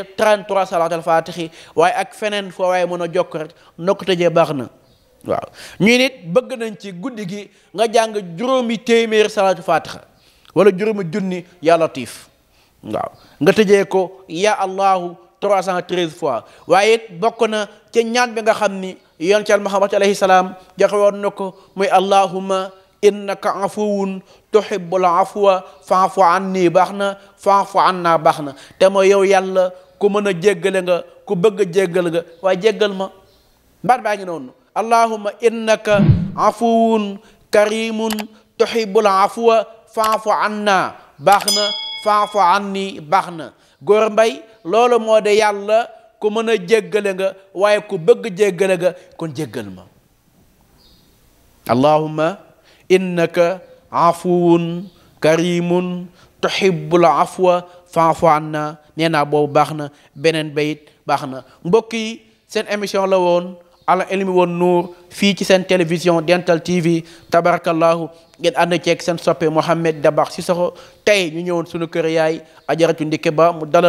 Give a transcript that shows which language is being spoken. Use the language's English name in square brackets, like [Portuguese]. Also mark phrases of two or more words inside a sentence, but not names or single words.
[Wolof] 33 [Arabic] صلاة الفاتح [Wolof] waaye ak feneen foo waaye mën a jokk rek noo ko tëjee baax na waaw ñuy nit bëgg nañ ci guddi gi nga jàng juróomi téeméer [Arabic] صلاة الفاتحة [Wolof] wala juróomi junni [Arabic] يا لطيف [Wolof] waaw nga tëjee ko [Arabic] يا الله [Wolof] 313 fois waaye it bokk na ca ñaan bi nga xam ni yonent Yàlla Muhammad [Arabic] عليه السلام [Wolof] joxe woon na ko muy [Arabic] اللهم إنك عفو تحب العفو فاعف عني [Wolof] baax na fa'fu anna baax na te mooy yow yàlla ku mën a jéggale nga ku bëgg a jéggal nga waaye jéggal ma baat baa ngi noonu [Arabic] اللهم إنك عفو كريم تحب العفو فاعف عنا [Wolof] baax na [Arabic] فاعف عني [Wolof] baax na góor mbay loolu moo de yàlla ku mën a jéggale nga waaye ku bëgg jéggale nga kon jéggal ma [Arabic] اللهم إنك عفو كريم تحب العفو فاعف عنا [Wolof] nee naa boobu baax na beneen bayit baax na mbokk yi seen émission la woon Al Hilmi wan Nour fii ci seen télévision Dental TV tabarakallahu ngeen ànd ceeg seen soppe Mouhamed Dabakh Cissokho tey ñu ñëwoon suñu kër yaay Ajaratu Ndike Ba mu dalal